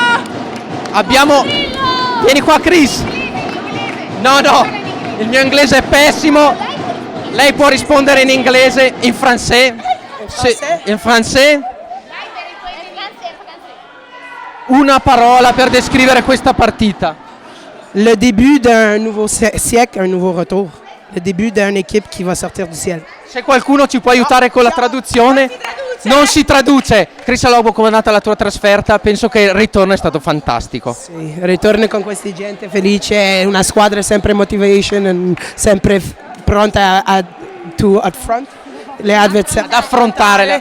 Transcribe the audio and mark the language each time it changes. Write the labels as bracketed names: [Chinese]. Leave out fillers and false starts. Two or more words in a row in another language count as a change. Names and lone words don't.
[Italian] Vieni qua Chris. No, il mio inglese è pessimo. Lei può rispondere in inglese, in francese. In francese? Una parola per descrivere questa partita. [French] Le début d'un nouveau siècle, un nouveau retour. Le début d'une équipe qui va sortir du ciel. [Italian] Se qualcuno ci può aiutare con la traduzione. Non si traduce. Chris Alogbo, come è andata la tua trasferta? Penso che il ritorno è stato fantastico. Sì, ritorno con questa gente felice, una squadra sempre motivation, sempre pronta ad affrontare